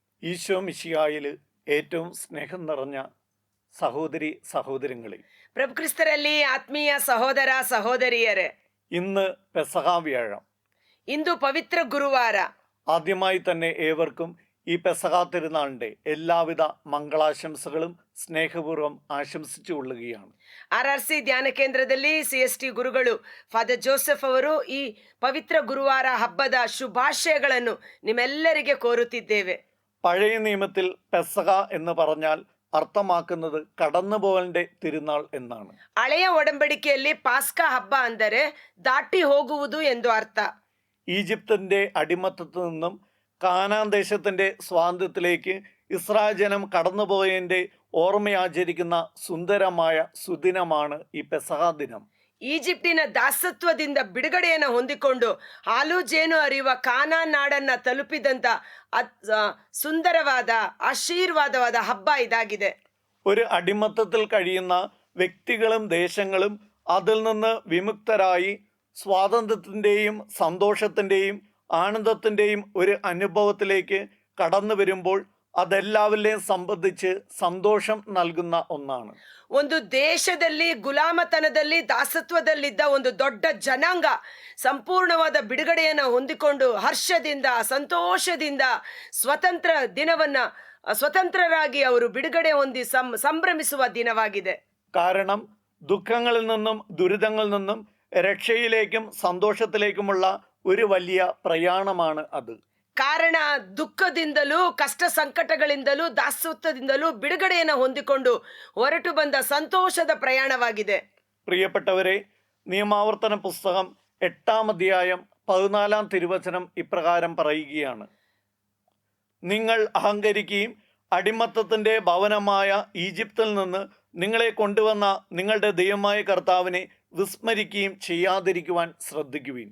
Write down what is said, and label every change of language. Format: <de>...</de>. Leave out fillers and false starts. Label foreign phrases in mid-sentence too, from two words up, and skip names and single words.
<ml>ഈശോ മിശിഹായിൽ ഏറ്റവും സ്നേഹം നിറഞ്ഞ സഹോദരി സഹോദരങ്ങളെ,</ml> <kn>ಪ್ರಭುಕ್ರಿಸ್ತರಲ್ಲಿ ಆತ್ಮೀಯ ಸಹೋದರ ಸಹೋದರಿಯರೇ,</kn> <ml>ഇന്ന് പെസഹ വ്യാഴം.</ml> <kn>ಇಂದು ಪವಿತ್ರ ಗುರುವಾರ.</kn> <ml>ആദ്യമായി തന്നെ ഏവർക്കും ഈ പെസഹ തിരുനാളിൻ്റെ എല്ലാവിധ മംഗളാശംസകളും സ്നേഹപൂർവ്വം ആശംസിച്ചു കൊള്ളുകയാണ്.</ml> <kn>RRC ಧ್ಯಾನ ಕೇಂದ್ರದಲ್ಲಿ CST ಗುರುಗಳು ಫಾದರ್ ಜೋಸೆಫ್ ಅವರು ಈ ಪವಿತ್ರ ಗುರುವಾರ ಹಬ್ಬದ ಶುಭಾಶಯಗಳನ್ನು ನಿಮ್ಮೆಲ್ಲರಿಗೆ ಕೋರುತ್ತಿದ್ದೇವೆ.</kn> <ml>പഴയ നിയമത്തിൽ പെസഹ എന്ന് പറഞ്ഞാൽ അർത്ഥമാക്കുന്നത് കടന്നുപോകലിൻ്റെ തിരുനാൾ എന്നാണ്.</ml> <kn>ಹಳೆಯ ಒಡಂಬಡಿಕೆಯಲ್ಲಿ ಪಾಸ್ಕಾ ಹಬ್ಬ ಅಂದರೆ ದಾಟಿ ಹೋಗುವುದು ಎಂದು ಅರ್ಥ.</kn> <ml>ഈജിപ്തിൻ്റെ അടിമത്തത്തിൽ നിന്നും കാനാൻ ദേശത്തിൻ്റെ സ്വാതന്ത്ര്യത്തിലേക്ക് ഇസ്രായേൽ ജനം കടന്നുപോയതിൻ്റെ ഓർമ്മയാചരിക്കുന്ന സുന്ദരമായ സുദിനമാണ് ഈ പെസഹ ദിനം.</ml> <kn>ಈಜಿಪ್ಟಿನ ದಾಸತ್ವದಿಂದ ಬಿಡುಗಡೆಯನ್ನು ಹೊಂದಿಕೊಂಡು ಹಾಲು ಜೇನು ಹರಿಯುವ ಕಾನಾನ್ ನಾಡನ್ನ ತಲುಪಿದಂತ ಸುಂದರವಾದ ಆಶೀರ್ವಾದವಾದ ಹಬ್ಬ ಇದಾಗಿದೆ.</kn> <ml>ഒരു അടിമത്തത്തിൽ കഴിയുന്ന വ്യക്തികളും ദേശങ്ങളും അതിൽ നിന്ന് വിമുക്തരായി സ്വാതന്ത്ര്യത്തിൻ്റെയും സന്തോഷത്തിൻ്റെയും ആനന്ദത്തിൻ്റെയും ഒരു അനുഭവത്തിലേക്ക് കടന്നു വരുമ്പോൾ അതെല്ലാവരെയും സംബന്ധിച്ച് സന്തോഷം നൽകുന്ന ഒന്നാണ്.</ml> <kn>ಒಂದು ದೇಶದಲ್ಲಿ ಗುಲಾಮತನದಲ್ಲಿ ದಾಸತ್ವದಲ್ಲಿದ್ದ ಒಂದು ದೊಡ್ಡ ಜನಾಂಗ ಸಂಪೂರ್ಣವಾದ ಬಿಡುಗಡೆಯನ್ನು ಹೊಂದಿಕೊಂಡು ಹರ್ಷದಿಂದ ಸಂತೋಷದಿಂದ ಸ್ವತಂತ್ರ ದಿನವನ್ನ ಸ್ವತಂತ್ರರಾಗಿ ಅವರು ಬಿಡುಗಡೆ ಹೊಂದಿ ಸಂಭ್ರಮಿಸುವ ದಿನವಾಗಿದೆ.</kn> <ml>കാരണം ദുഃഖങ്ങളിൽ നിന്നും ദുരിതങ്ങളിൽ നിന്നും രക്ഷയിലേക്കും സന്തോഷത്തിലേക്കുമുള്ള ഒരു വലിയ പ്രയാണമാണ് അത്.</ml> <kn>ಕಾರಣ ದುಃಖದಿಂದಲೂ ಕಷ್ಟ ಸಂಕಟಗಳಿಂದಲೂ ದಾಸತ್ವದಿಂದಲೂ ಬಿಡುಗಡೆಯನ್ನು ಹೊಂದಿಕೊಂಡು ಹೊರಟು ಬಂದ ಸಂತೋಷದ ಪ್ರಯಾಣವಾಗಿದೆ.</kn> <ml>പ്രിയപ്പെട്ടവരെ, നിയമാവർത്തന പുസ്തകം 8-ാം അധ്യായം 14-ാം തിരുവചനം ഇപ്രകാരം പറയുകയാണ്: നിങ്ങൾ അഹങ്കരിക്കുകയും അടിമത്തത്തിൻ്റെ ഭവനമായ ഈജിപ്തിൽ നിന്ന് നിങ്ങളെ കൊണ്ടുവന്ന നിങ്ങളുടെ ദൈവമായ കർത്താവിനെ വിസ്മരിക്കുകയും ചെയ്യാതിരിക്കുവാൻ ശ്രദ്ധിക്കുവിൻ.</ml>